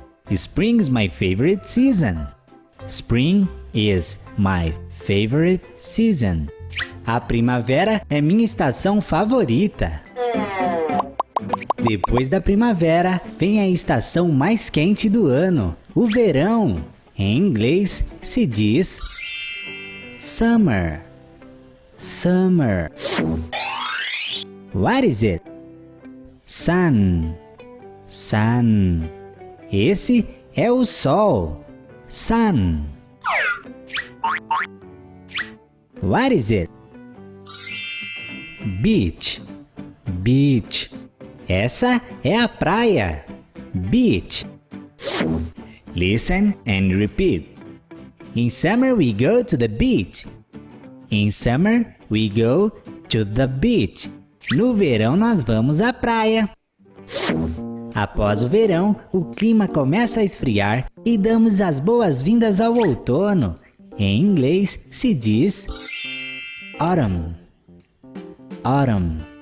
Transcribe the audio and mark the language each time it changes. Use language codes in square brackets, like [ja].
[en] Spring is my favorite season. Spring is my favorite season. [pt] A primavera é minha estação favorita. Depois da primavera, vem a estação mais quente do ano, o verão. Em inglês se diz summer. Summer. [en] What is it? Sun. [pt] Sun. Esse é o sol. Sun. [en] What is it? [pt] Beach. Beach. Essa é a praia. Beach. [en] Listen and repeat. In summer we go to the beach. In summer we go to the beach. [pt] No verão nós vamos à praia. Após o verão, o clima começa a esfriar e damos as boas-vindas ao outono. Em inglês se diz autumn. Autumn.